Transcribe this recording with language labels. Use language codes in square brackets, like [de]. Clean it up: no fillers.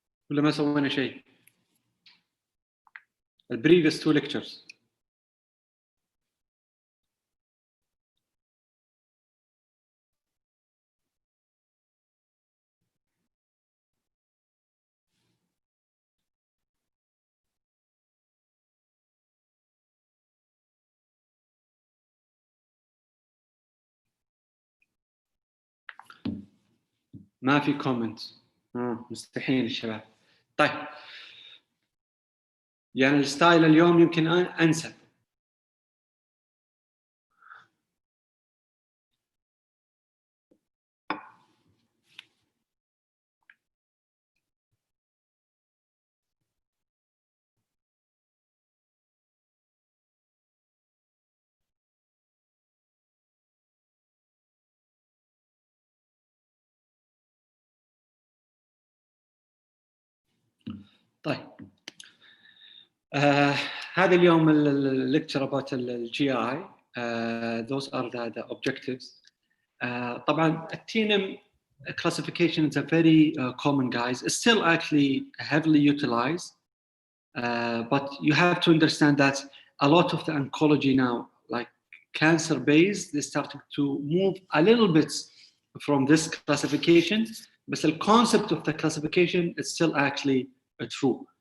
[ar] ولا ما سوينا شيء the previous two lectures؟ ما في كومنت. مستحيل الشباب. طيب يعني الستايل اليوم يمكن انسب. طيب هذا اليوم الليكتشر about the GI. [en] Those are the objectives. طبعا الTNM classification is a very common, guys. It's still actually heavily utilized, but you have to understand that a lot of the oncology now, like cancer based, they started to move a little bit from this classification, but the concept of the classification is still actually true.